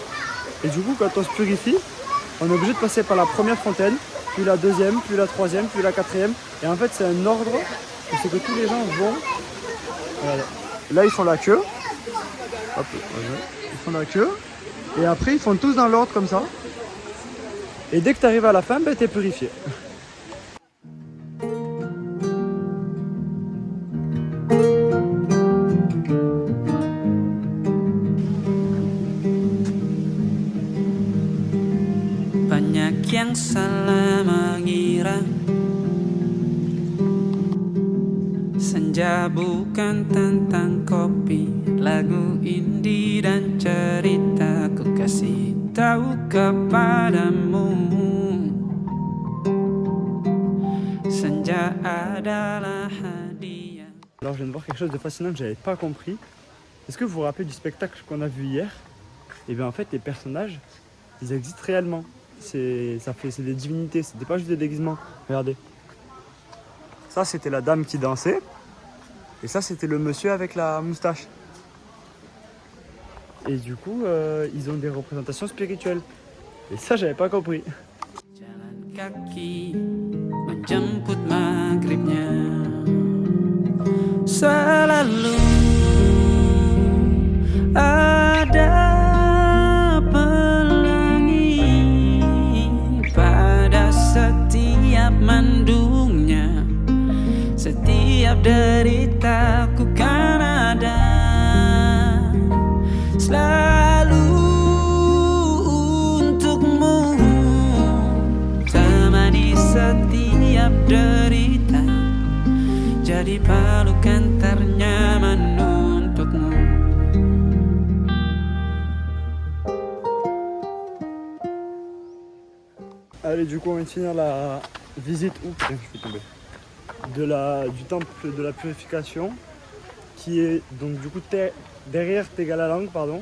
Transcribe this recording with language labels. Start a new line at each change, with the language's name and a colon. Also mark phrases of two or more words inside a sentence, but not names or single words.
French: Et du coup, quand on se purifie, on est obligé de passer par la première fontaine, puis la deuxième, puis la troisième, puis la quatrième. Et en fait, c'est un ordre. C'est que tous les gens vont... Voilà. Là, ils font la queue. Hop, ils font la queue. Et après, ils font tous dans l'ordre comme ça. Et dès que tu arrives à la fin, ben, tu es purifié.
Indonesian: Banyak yang salah mengira senja bukan tentang kopi, lagu indie dan cerita ku kasih tahu kepadamu. Senja adalah hadiah.
French: Alors je viens de voir quelque chose de fascinant que j'avais pas compris. Est-ce que vous vous rappelez du spectacle qu'on a vu hier? Et bien en fait les personnages, ils existent réellement. C'est des divinités, c'était pas juste des déguisements. Regardez. Ça c'était la dame qui dansait. Et ça c'était le monsieur avec la moustache. Et du coup ils ont des représentations spirituelles. Et ça j'avais pas compris.
Indonesian: Jalan kaki menjemput maghribnya, selalu ada pelangi pada setiap mendungnya, setiap deritaku kan ada selalu untukmu, temani setiap derita, jadi pelukan ternyaman untukmu.
French: Allez, du coup on vient de finir la visite je vais tomber, du temple de la purification qui est donc du coup derrière Tegalalang, pardon.